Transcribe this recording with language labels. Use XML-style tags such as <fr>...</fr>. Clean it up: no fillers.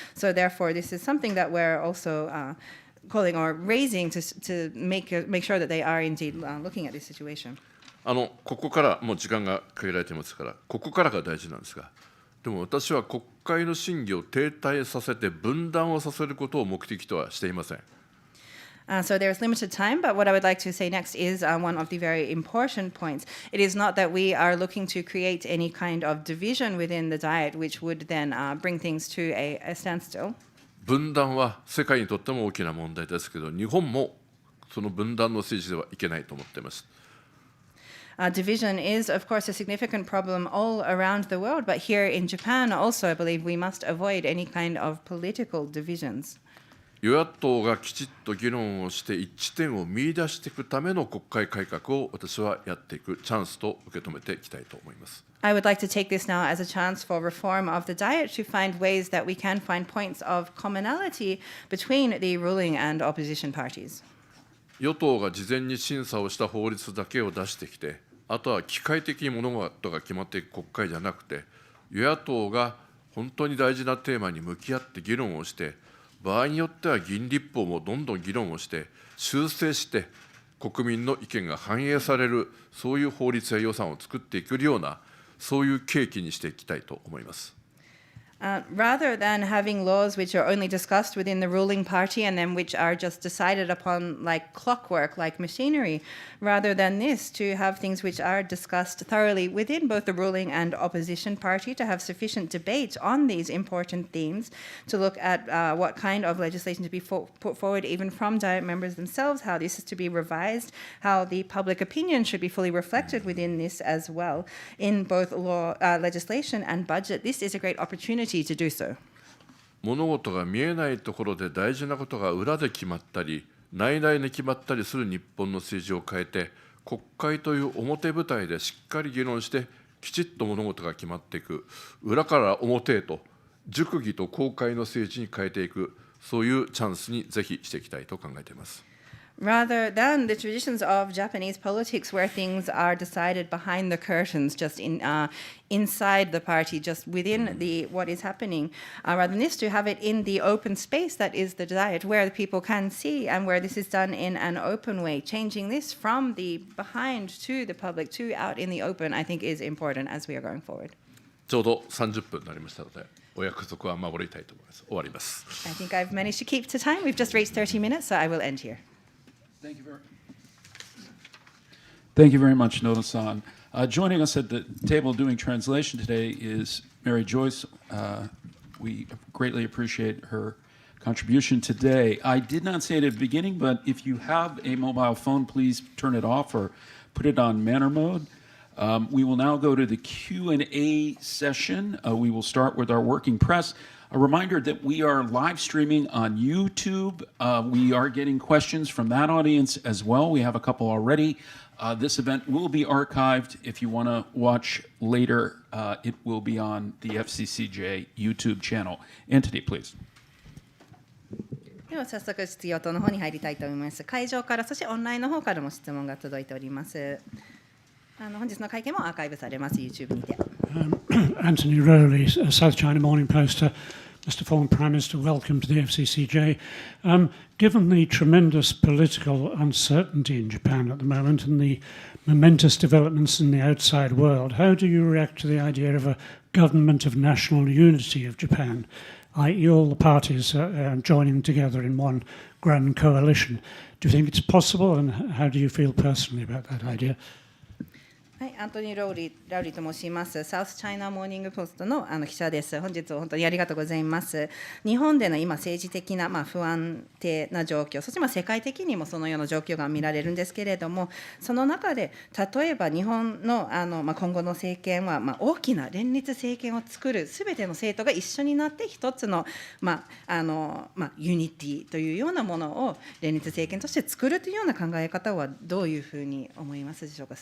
<en>So therefore, this is something that we're also calling or raising to make sure that they are indeed looking at this situation.</en> <ja>ここからもう時間が限られていますから、ここからが大事なんですが、でも私は国会の審議を停滞させて分断をさせることを目的とはしていません。</ja> <en>So there's limited time, but what I would like to say next is one of the very important points. It is not that we are looking to create any kind of division within the Diet, which would then bring things to a standstill.</en> <ja>分断は世界にとっても大きな問題ですけど、日本もその分断の政治ではいけないと思っています。</ja> <en>Division is, of course, a significant problem all around the world, but here in Japan also, I believe we must avoid any kind of political divisions.</en> <ja>与野党がきちっと議論をして一致点を見出していくための国会改革を私はやっていくチャンスと受け止めていきたいと思います。</ja> <en>I would like to take this now as a chance for reform of the Diet to find ways that we can find points of commonality between the ruling and opposition parties.</en> <ja>与党が事前に審査をした法律だけを出してきて、あとは機械的に物事が決まっていく国会じゃなくて、与野党が本当に大事なテーマに向き合って議論をして、場合によっては議員立法もどんどん議論をして修正して国民の意見が反映される、そういう法律や予算を作っていけるような、そういう契機にしていきたいと思います。</ja> <en>Rather than having laws which are only discussed within the ruling party and then which are just decided upon like clockwork, like machinery, rather than this, to have things which are discussed thoroughly within both the ruling and opposition party, to have sufficient debate on these important themes, to look at what kind of legislation to be put forward even from Diet members themselves, how this is to be revised, how the public opinion should be fully reflected within this as well. In both law, legislation and budget, this is a great opportunity to do so.</en> <ja>物事が見えないところで大事なことが裏で決まったり、内々に決まったりする日本の政治を変えて、国会という表舞台でしっかり議論して、きちっと物事が決まっていく、裏から表へと、熟議と公開の政治に変えていく、そういうチャンスにぜひしていきたいと考えています。</ja> <en>Rather than the traditions of Japanese politics where things are decided behind the curtains, just inside the party, just within what is happening, rather than this, to have it in the open space that is the Diet, where the people can see and where this is done in an open way. Changing this from the behind to the public to out in the open, I think is important as we are going forward.</en> <ja>ちょうど30分になりましたので、お約束は守りたいと思います。終わります。</ja> <en>I think I've managed to keep to time. We've just reached 30 minutes, so I will end here. Thank you very much, Noda-san. Joining us at the table doing translation today is Mary Joyce. We greatly appreciate her contribution today. I did not say it at the beginning, but if you have a mobile phone, please turn it off or put it on manner mode. We will now go to the Q&A session. We will start with our working press. A reminder that we are live streaming on YouTube. We are getting questions from that audience as well. We have a couple already. This event will be archived. If you want to watch later, it will be on the FCCJ YouTube channel. Anthony, please.</en> <ja>では早速質疑応答の方に入りたいと思います。会場からそしてオンラインの方からも質問が届いております。本日の会見もアーカイブされます YouTube にて。</ja> <en>Anthony Rowley, South China Morning Post. Mr. Former Prime Minister, welcome to the FCCJ. Given the tremendous political uncertainty in Japan at the moment and the momentous developments in the outside world, how do you react to the idea of a government of national unity of Japan, i.e. all the parties joining together in one grand coalition? Do you think it's possible, and how do you feel personally about that idea?</en> <ja>はい、アントニー・ラウリーと申します。サウスチャイナモーニングポストの記者です。本日は本当にありがとうございます。日本での今政治的な不安定な状況、そして世界的にもそのような状況が見られるんですけれども、その中で例えば日本の今後の政権は大きな連立政権を作るすべての政党が一緒になって一つのユニティというようなものを連立政権として作るというような考え方はどういうふうに思いますでしょうか。</ja>